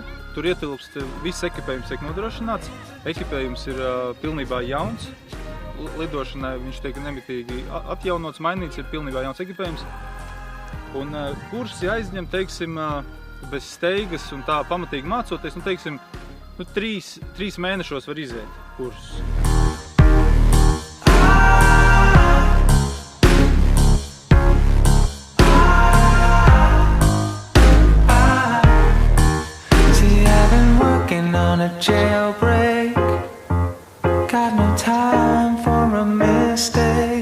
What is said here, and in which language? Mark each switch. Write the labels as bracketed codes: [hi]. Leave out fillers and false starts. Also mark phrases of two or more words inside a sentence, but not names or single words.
[lv] Tur ietilpst viss ekipējums tiek nodrošināts. Ekipējums ir pilnībā jauns. Lidošanai viņš tiek nemitīgi atjaunots, mainīts, ir pilnībā jauns ekipējums. Un kursi aizņem, teiksim, bez steigas un tā pamatīgi mācoties, 3 mēnešos var iziet kursus. [en] On a jailbreak, got no time for a mistake.